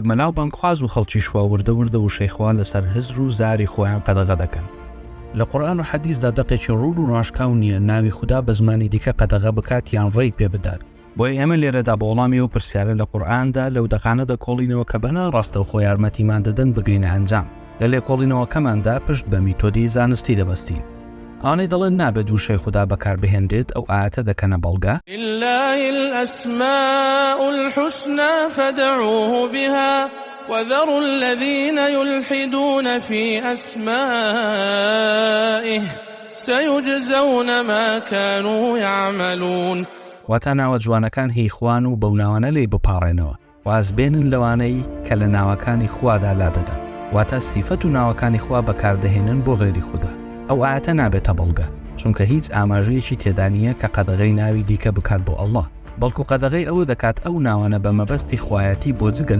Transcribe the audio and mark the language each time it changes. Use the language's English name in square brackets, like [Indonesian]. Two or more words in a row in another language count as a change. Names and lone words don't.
[Central Kurdish] مەناو بانگخواز و خەڵکی شوا وردە و شەیخوا لەسەر هزر و زاری خۆیان قەدەغە دەکەن لە قورئان و حەدیثدا دەقێکی ڕوون و ڕاشکاو نییە ناوی خوددا بە زمانی دیکە قەدەغە بکات یان ڕێی پێ بدات بۆیە ئێمە لێرەدا بە وەڵامی و پرسیارە لە قورئاندا لەو دەقانە دەکۆڵینەوە کە بەنا ڕاستە و خۆ یارمەتیمان دەدەن بگرینە ئەنجام لە لێکۆڵینەوەکەماندا پشت بە میتۆدی زانستی دەبەستین ئەوانەی دەڵێن نابێت وشەی خوددا بەکاربهێنرێت ئەو ئاەتە دەکەنە بەڵگە [Arabic] لله الأسماء الحسنى فادعوه بها وذروا الذين يلحدون في أسمائه سيجزون ما كانوا يعملون [Central Kurdish] واتە ناوە جوانەکان هی خوان و بەو ناوانە لێی بپاڕێنەوە وازبێنن لەوانەی کە لە ناوەکانی خوادا لا دەدەن واتە سیفەت و ناوەکانی خوا بەکاردەهێنن بۆ غێری خوددا ئەو ئاەتە نابێتە بەڵگە چونکە هیچ ئاماژەیەکی تێدا نییە کە قەدەغەی ناوی دیکە بکات بۆ ئەڵڵا بەڵکو قەدەغەی ئەوە دەکات ئەو ناوانە بە مەبەستی خوایەتی بۆ جگەن